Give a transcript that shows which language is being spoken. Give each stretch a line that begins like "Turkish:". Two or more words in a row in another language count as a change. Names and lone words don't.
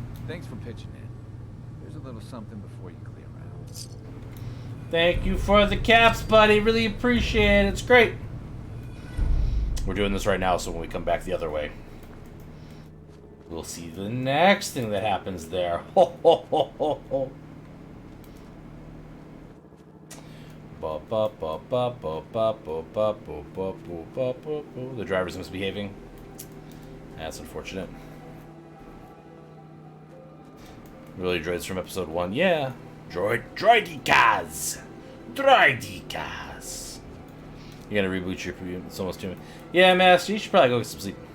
English: Thanks for pitching in. There's a little something before you clear out. Thank you for the caps, buddy. Really appreciate it. It's great. We're doing this right now, so when we come back the other way, we'll see the next thing that happens there. Ho, ho, ho, ho, ho. Ba, ba, ba, ba, ba, ba, ba, ba, ba, ba, ba, ba, ba. The driver's misbehaving. That's unfortunate. Really droids from episode 1. Yeah. Droidicas! Droidicas! You gotta reboot your computer. It's almost 2 minutes. Yeah, Master, you should probably go get some sleep.